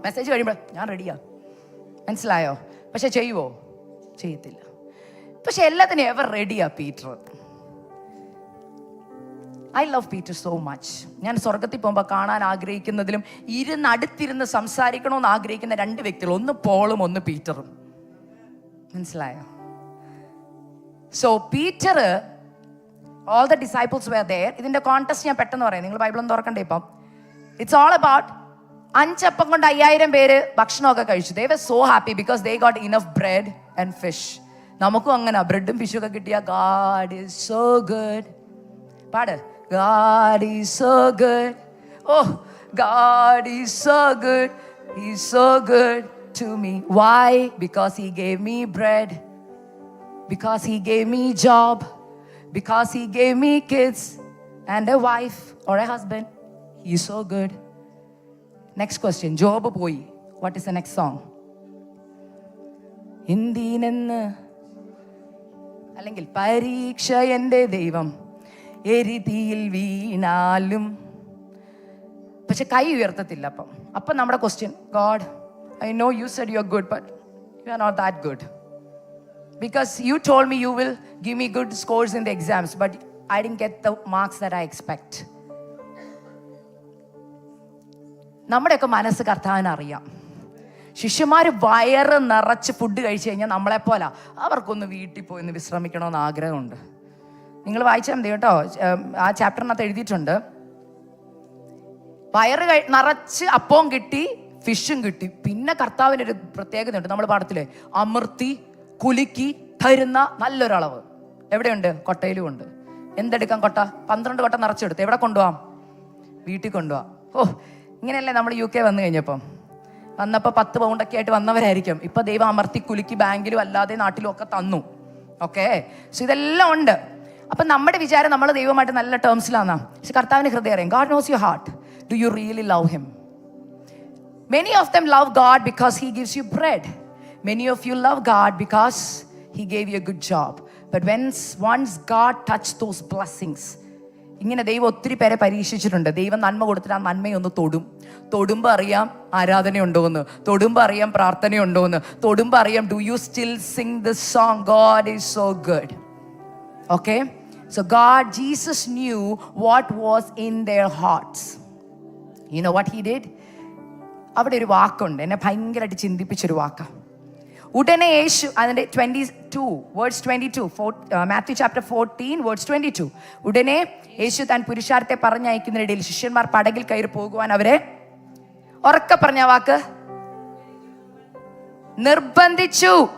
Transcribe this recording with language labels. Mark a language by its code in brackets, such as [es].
[ml] Message കഴിയുമ്പോൾ ഞാൻ റെഡിയാ. മനസ്സിലായോ? പക്ഷെ ചെയ്യുവോ? ചെയ്യത്തില്ല. പക്ഷെ എല്ലാത്തിനും എവർ റെഡിയാ Peter. [en] I love Peter so much. [ml] ഞാൻ സ്വർഗത്തിൽ പോകുമ്പോൾ കാണാൻ ആഗ്രഹിക്കുന്നതിലും അടുത്തിരുന്ന് സംസാരിക്കണമെന്ന് ആഗ്രഹിക്കുന്ന രണ്ട് വ്യക്തികൾ, ഒന്ന് പോളും ഒന്ന് പീറ്ററും. മനസ്സിലായോ? [en] So Peter, all the disciples were there. [ml] ഇതിന്റെ കോൺടെസ്റ്റ് ഞാൻ പെട്ടെന്ന് പറയാം, നിങ്ങൾ ബൈബിൾ ഒന്ന് തുറക്കണ്ടേ. ഇപ്പം [en] it's all about [ml] 5 അപ്പം കൊണ്ട് 5000 പേര് ഭക്ഷണമൊക്കെ കഴിച്ചു. [en] They were so happy because they got enough bread and fish. [ml] നമുക്കും അങ്ങനെ ബ്രെഡും ഫിഷും ഒക്കെ കിട്ടിയ [en] God is so good. പാട്, God is so good. Oh, God is so good. He's so good to me. Why? Because he gave me bread. Because he gave me job. Because he gave me kids and a wife or a husband. He's so good. Next question. Job പോയി. What is the next song? [ml] എന്തിനെന്ന് അല്ലെങ്കിൽ പരീക്ഷ എൻ്റെ ദൈവം എരിതിയിൽ വീണാലും. പക്ഷെ കൈ ഉയർത്തത്തില്ല. അപ്പം നമ്മുടെ [en] Question, God, I know you said you are good, but you are not that good. because you told me you will give me good scores in the exams, but I didn't get the marks that I expect. [ml] നമ്മുടെയൊക്കെ മനസ്സ് കർത്താവിന് അറിയാം. ശിഷ്യന്മാർ വയറ് നിറച്ച് food കഴിച്ചു കഴിഞ്ഞാൽ നമ്മളെപ്പോലെ അവർക്കൊന്ന് വീട്ടിൽ പോയി ഒന്ന് വിശ്രമിക്കണമെന്ന് ആഗ്രഹമുണ്ട്. നിങ്ങൾ വായിച്ചാൽ മതി കേട്ടോ, ആ ചാപ്റ്ററിനകത്ത് എഴുതിയിട്ടുണ്ട്. വയറ് നിറച്ച് അപ്പവും കിട്ടി, ഫിഷും കിട്ടി. പിന്നെ കർത്താവിനൊരു പ്രത്യേകതയുണ്ട്. നമ്മൾ പാടത്തില്ലേ, അമർത്തി കുലുക്കി തരുന്ന നല്ലൊരളവ് എവിടെയുണ്ട്? കൊട്ടയിലും ഉണ്ട്. എന്തെടുക്കാം? കൊട്ട 12 കൊട്ട നിറച്ചെടുത്ത് എവിടെ കൊണ്ടുപോകാം? വീട്ടിൽ കൊണ്ടുപോകാം. ഓ, ഇങ്ങനെയല്ലേ നമ്മൾ UK വന്നു കഴിഞ്ഞപ്പോൾ വന്നപ്പോൾ 10 പൗണ്ടൊക്കെ ആയിട്ട് വന്നവരായിരിക്കും. ഇപ്പം ദൈവം അമർത്തി കുലുക്കി ബാങ്കിലും അല്ലാതെ നാട്ടിലും ഒക്കെ തന്നു. ഓക്കെ, സോ ഇതെല്ലാം ഉണ്ട്. അപ്പം നമ്മുടെ വിചാരം നമ്മൾ ദൈവമായിട്ട് നല്ല ടേംസിലാന്നാ. പക്ഷെ കർത്താവിന് ഹൃദയം അറിയാം. [en] God knows your heart. Do you really love him? Many of them love God because he gives you bread. Many of you love God because he gave you a good job. But once God touched those blessings, [ml] ഇങ്ങനെ ദൈവം ഒത്തിരി പേരെ പരീക്ഷിച്ചിട്ടുണ്ട്. ദൈവം നന്മ കൊടുത്തിട്ട് ആ നന്മയൊന്ന് തൊടുമ്പോൾ അറിയാം ആരാധനയുണ്ടോ എന്ന്, തൊടുമ്പോൾ അറിയാം പ്രാർത്ഥനയുണ്ടോ എന്ന്, തൊടുമ്പോൾ അറിയാം [en] Do you still sing this song, God is so good. Okay, so Jesus knew what was in their hearts. You know what he did? [ml] അവിടെ ഒരു വാക്കുണ്ട്, എന്നെ ഭയങ്കരമായിട്ട് ചിന്തിപ്പിച്ചൊരു വാക്കാണ്. ഉടനെ യേശു, അതിൻ്റെ 22 വേർഡ്സ് 22, മാത്യു ചാപ്റ്റർ 14 വേർഡ്സ് 22. ഉടനെ യേശു താൻ പുരുഷാരത്തെ പറഞ്ഞയക്കുന്നതിനിടയിൽ ശിഷ്യന്മാർ പടകിൽ കയറി പോകുവാൻ അവരെ ഉറക്കെ പറഞ്ഞ വാക്ക് നിർബന്ധിച്ചു.